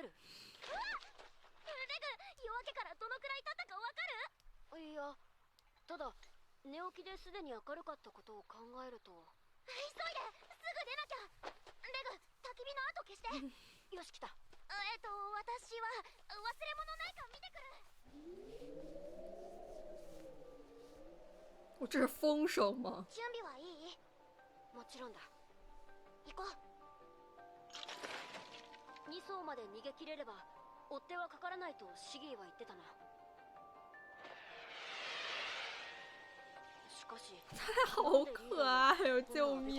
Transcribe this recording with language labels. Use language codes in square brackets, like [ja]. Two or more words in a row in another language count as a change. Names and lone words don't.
[ja] レグ夜明けからどのくらい経ったかわかる？いや、ただ寝起きですでに明るかったことを考えると。急いですぐ出なきゃ。レグ焚き火の跡消して。よし、来た。私は忘れ物ないか見てくる。 [zh] 我这是风声吗？ [ja] 準備はいい？もちろんだ。行こう。 2層まで逃げ切れれば追っ手はかからないとシギーは言ってたな。しかし [zh] 好可爱哟！救命！